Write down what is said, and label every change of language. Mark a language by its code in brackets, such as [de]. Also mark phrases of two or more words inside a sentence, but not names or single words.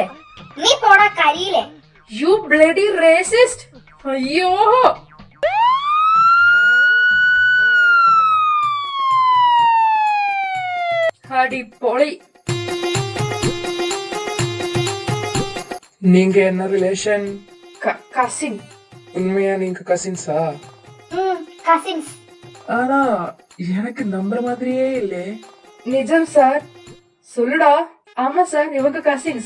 [ml] നീ പോടാ കരിയിലെ. [en] You bloody racist. [ml] അയ്യോ, അടിപൊളി. [ta] நீங்க என்ன ரிலேஷன்? [ml] കസിൻ. [ta] உண்மையா நீங்க கசின்ஸா? கசின்ஸ். ஆனா எனக்கு நம்புற மாதிரியே இல்லே. நிஜம் சார். சொல்லுடா. ஆமா சார், இவங்க கசின்ஸ்.